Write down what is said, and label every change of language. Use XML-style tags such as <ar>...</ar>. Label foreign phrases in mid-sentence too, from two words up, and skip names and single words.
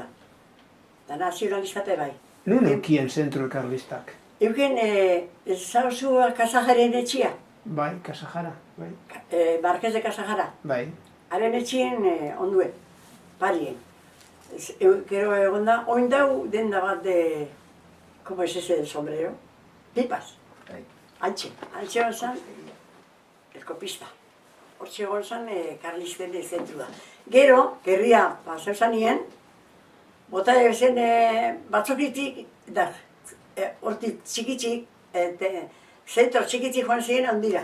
<eu>Da nazionalistak bai. Nun eukien zentru karlistak? Euken, zauzua Kasajaren etxia. Bai, Kasajara, bai. Marquez de Kasajara. Bai. Haren etxien onduen, parien. Gero egon da, oin dau denda bat de,</eu> <es>como es ese del sombrero?</es> <eu>Pipas. Bai. Antxe hon zan,</eu> <es>el copista.</es> <eu>Hortxe egon zan karlisten zentrua. Gero, gerria pasau zanien, bota zen batzokitik, da, hortik txikitzik, zentro txikitzik joan ziren handira.</eu>